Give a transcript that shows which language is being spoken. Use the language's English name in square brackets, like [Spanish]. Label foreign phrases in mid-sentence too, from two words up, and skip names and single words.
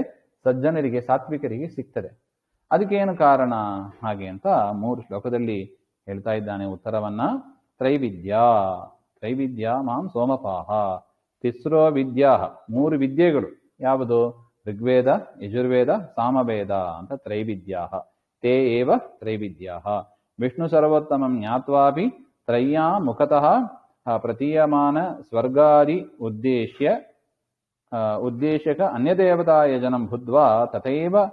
[Kannada] ಸಜ್ಜನರಿಗೆ, ಸಾತ್ವಿಕರಿಗೆ ಸಿಗ್ತದೆ. ಅದಕ್ಕೇನು ಕಾರಣ? ಹಾಗೆ ಅಂತ 3 ಶ್ಲೋಕದಲ್ಲಿ ಹೇಳ್ತಾ ಇದ್ದಾನೆ ಉತ್ತರವನ್ನ. [Sanskrit] ತ್ರೈವಿದ್ಯಾ ಮಾಂ ಸೋಮಪಾಹ ತಿಸ್ರೋ ವಿದ್ಯಾ, 3 ವಿದ್ಯೆಗಳು. [Kannada] ಯಾವುದು? ಋಗ್ವೇದ, ಯಜುರ್ವೇದ, ಸಾಮವೇದ ಅಂತ ತ್ರೈವಿದ್ಯಾ. [Sanskrit] ತೇ ಏವ ತ್ರೈವಿದ್ಯಾ ವಿಷ್ಣು ಸರ್ವೋತ್ತಮಂ ಜ್ಞಾತ್ವಾಪಿ ತ್ರಯ್ಯಾ ಮುಖತಃ ಪ್ರತೀಯಮಾನ ಸ್ವರ್ಗಾದಿ ಉದ್ದೇಶ್ಯಕ ಅನ್ಯದೇವತಾ ಯಜನಂ ಬುದ್ಧ್ವಾ ತಥೈವ